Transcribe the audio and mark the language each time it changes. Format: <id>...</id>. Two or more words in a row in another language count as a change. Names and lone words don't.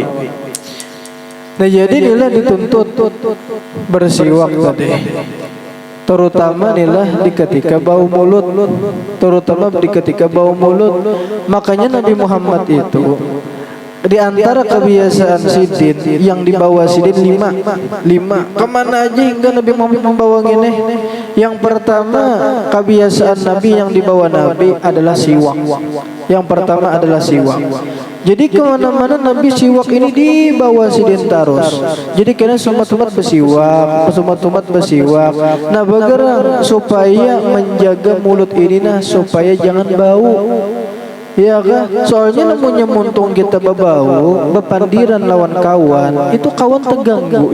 <id>Nah jadi nilai dituntut bersiwak tadi, terutama nilai di ketika bau mulut, makanya Nabi Muhammad itu di antara kebiasaan sidin yang dibawa sidin lima kemana aja hingga Nabi Muhammad membawa ini. Yang pertama kebiasaan Nabi yang dibawa Nabi adalah siwak. Yang pertama adalah siwak. Jadi kemana-mana Nabi siwak ini dibawa sidin terus. Jadi kena sumat-sumat bersiwak. Nah bergerak supaya menjaga mulut ini nah supaya jangan bau. Ya kan?</id> <bjn>Soalnya namanya muntung kita berbau, bepandiran lawan kawan, itu kawan terganggu.</bjn>